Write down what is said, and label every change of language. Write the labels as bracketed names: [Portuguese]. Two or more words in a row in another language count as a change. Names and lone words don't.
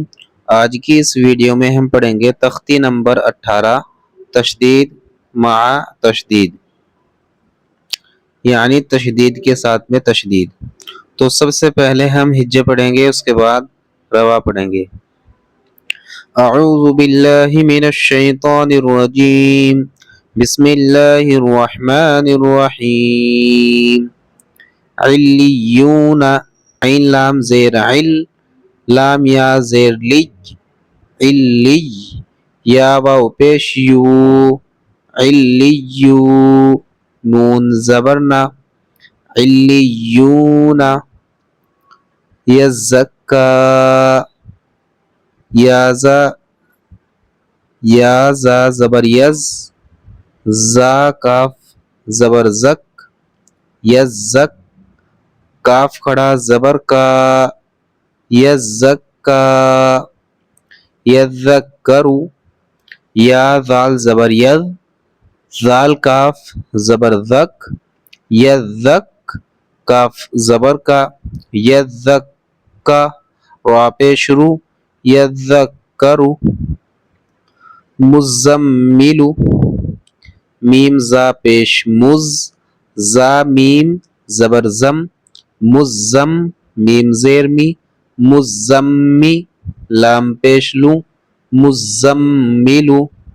[Urdu] آج کی اس ویڈیو میں ہم پڑھیں گے تختی نمبر 18 تشدید مع تشدید، یعنی تشدید کے ساتھ میں تشدید۔ تو سب سے پہلے ہم ہجے پڑھیں گے، اس کے بعد روا پڑھیں گے۔ [Arabic] اعوذ باللہ من الشیطان الرجیم، بسم اللہ الرحمن الرحیم۔ [Urdu] علیون، عین لام زیر عل، لام یا زیر لی، علی، یا واو پیش یو، علیو، نون زبرنا، علیون، یزکا، یا زا زبر یز، زا کاف زبر زک، یزک، کاف کھڑا زبر کا، یزکا، یذکرو، یا ذال زبر یذ، ذال کاف زبر ذک، یذک، کاف زبر کا، یذکا، را پیش رو، یذکرو، مزملو، میم زا پیش مز، زا میم زبر زم، مزم، میم زیر می، مزمی، لام پیش لو، مزملو،